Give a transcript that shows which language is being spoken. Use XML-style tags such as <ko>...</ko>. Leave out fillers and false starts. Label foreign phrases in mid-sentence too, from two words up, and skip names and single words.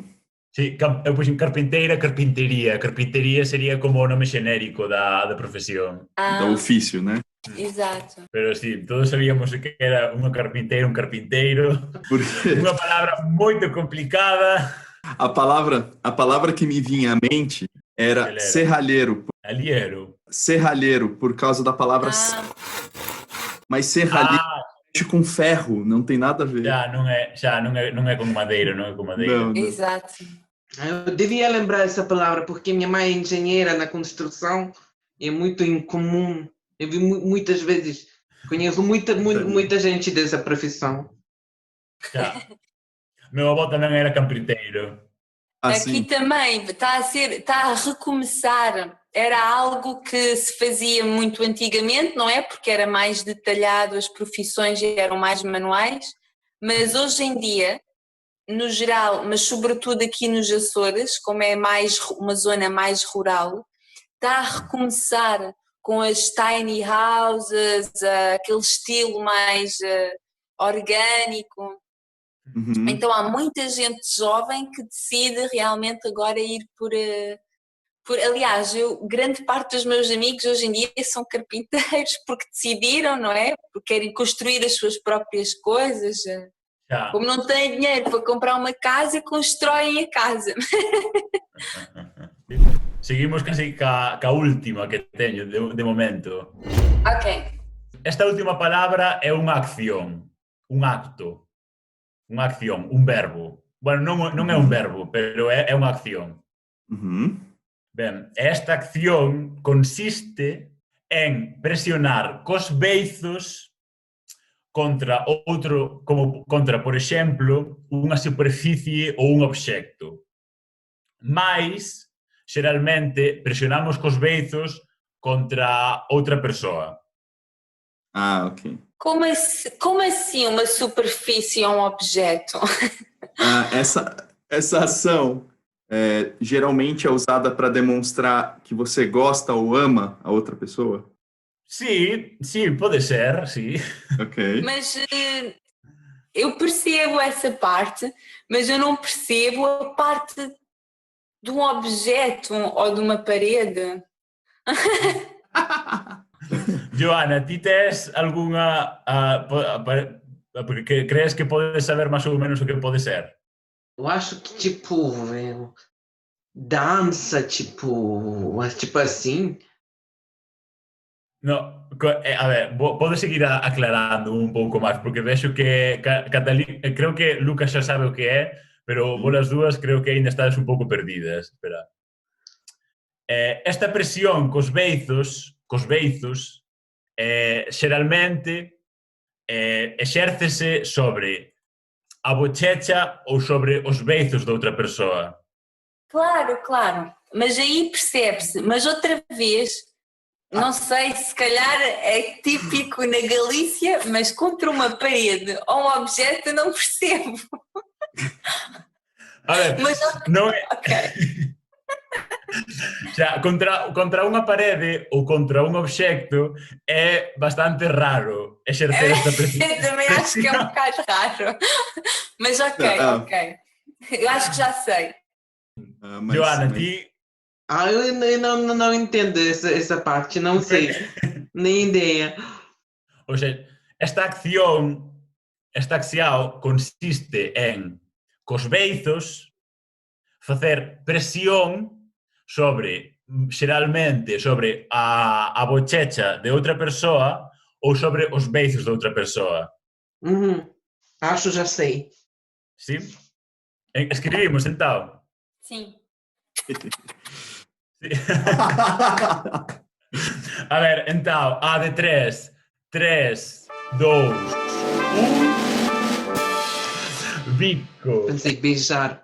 <gl>Sí, eu puxen carpinteira, carpintería. Carpintería sería como o nome xenérico da profesión.</gl> <pt>Do ofício, né? Exato.</pt> <gl>Pero sí, todos sabíamos que era un carpinteiro. Porque Unha palabra moito complicada.</gl> <pt>a palavra que me vinha à mente era Ele era serralheiro. aliero. Serralheiro, por causa da palavra mas serralheiro com ferro, não tem nada a ver.</pt> <gl>Non é con madeira, non é con madeira.</gl> <pt>Não. Exato. Eu devia lembrar essa palavra porque minha mãe é engenheira na construção e é muito incomum. Eu vi muitas vezes, conheço muita gente dessa profissão.</pt> <gl>Xa. Meu avó tamén era carpinteiro.</gl> <pt>Assim, Aqui também está a recomeçar. Era algo que se fazia muito antigamente, não é? Porque era mais detalhado, as profissões eram mais manuais, mas hoje em dia, no geral, mas sobretudo aqui nos Açores, como é mais uma zona mais rural, está a recomeçar com as</pt> <en>tiny houses,</en> <pt>aquele estilo mais orgânico. Então há muita gente jovem que decide realmente agora ir por aliás, grande parte dos meus amigos hoje em dia são carpinteiros porque decidiram, não é? Porque querem construir as suas próprias coisas.</pt> <gl>Xa.</gl> <pt>Como não têm dinheiro para comprar uma casa, constroem a casa.</pt> <gl>Seguimos casi ca última que teño de momento. Ok. Esta última palabra é unha acción, un acto, unha acción, un verbo. Bueno, non é un verbo, pero é unha acción. Ben, esta acción consiste en presionar cos beizos contra outro, como contra, por exemplo, unha superficie ou un obxecto. Mais, xeralmente, presionamos cos beizos contra outra persoa. ok.</gl> <pt>Como assim uma superfície é um objeto? Essa ação geralmente é usada para demonstrar que você gosta ou ama a outra pessoa? Sim, pode ser, sim. Ok. Mas eu percebo essa parte, mas eu não percebo a parte de um objeto ou de uma parede.</pt> <gl>Joana, ti tes algunha... porque crees que podes saber máis ou menos o que pode ser?</gl> <pt>Eu acho que, tipo, dança, tipo assim.</pt> <gl>No, a ver, podes seguir aclarando un pouco máis, porque vexo que creo que Lucas xa sabe o que é, pero vos as dúas creo que ainda estades un pouco perdidas. Espera. Esta presión cos beizos, xeralmente exércese sobre a bochecha ou sobre os beizos de outra persoa. Claro.</gl> <pt>Mas aí percebe-se. Mas outra vez, não sei, se calhar é típico na Galícia, mas contra uma parede ou um objeto eu não percebo.</pt> <gl>A ver,</gl> <pt>Mas</pt> <gl>non é... ok. Xa, contra unha parede ou contra un obxecto é bastante raro exercer esta presión.</gl> <pt>Eu também acho que é um bocado raro. Mas ok. Eu acho que já sei.</pt> <gl>Joana, ti...</gl> <pt>Eu não entendo essa parte, não sei. Nem ideia. Ou seja,</pt> <gl>esta acción consiste en, cos beizos, facer presión sobre, xeralmente, sobre a bochecha de outra persoa ou sobre os beizos de outra persoa.</gl> <pt>Acho já sei.</pt> <gl>Sí? Escribimos,</gl> <pt>então? Sim.</pt> <gl>Sí. A ver, então, a de 3. 3, 2, 1. Bico.</gl> <pt>Pensei beijar.</pt>